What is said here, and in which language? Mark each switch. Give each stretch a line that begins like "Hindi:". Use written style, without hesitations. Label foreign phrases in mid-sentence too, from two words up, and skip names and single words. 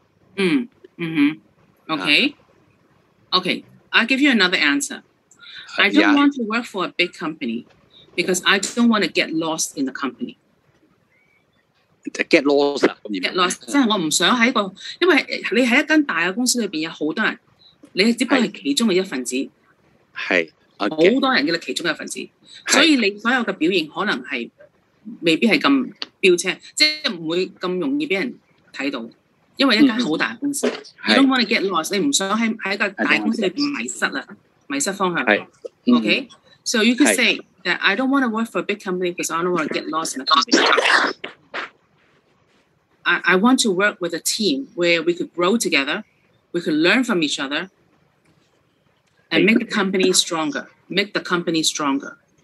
English: Okay. Okay. I'll give you another answer. I don't want to work for a big company because I don't want to get lost in the company. Get lost 啊？ Get lost，
Cantonese: 即係我唔想喺個，因為你喺一間大嘅公司裏邊有好多人，你只不過係其中嘅一份子。係。好多人嘅其中一份子，所以你所有嘅表現可能係未必係咁標青，即係唔會咁容易俾人睇到，因為一間好大嘅公司。
English: You don't want to get lost，
Cantonese: 你唔想喺個大公司裏邊迷失方向。
English: Okay， so you could say that I don't want to work for a big company because I don't want to get lost in the company. I want to work with a team where we could grow together, we could learn from each other.And make the company stronger. Make the company stronger.